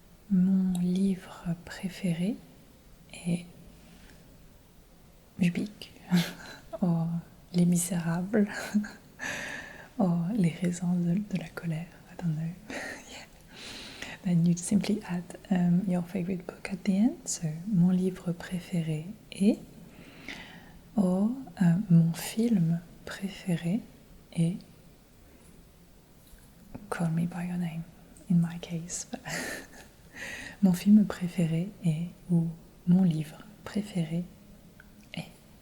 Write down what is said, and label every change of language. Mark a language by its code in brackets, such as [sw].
[fr] Mon livre préféré est Bibic, or Les Misérables, or Les raisons de la colère. [en] I don't know. Yeah. Then you simply add your favorite book at the end. [fr] So, mon livre préféré est, or mon film préféré est Call Me By Your Name, [en] in my case. [fr] Mon film préféré est, ou mon livre préféré est.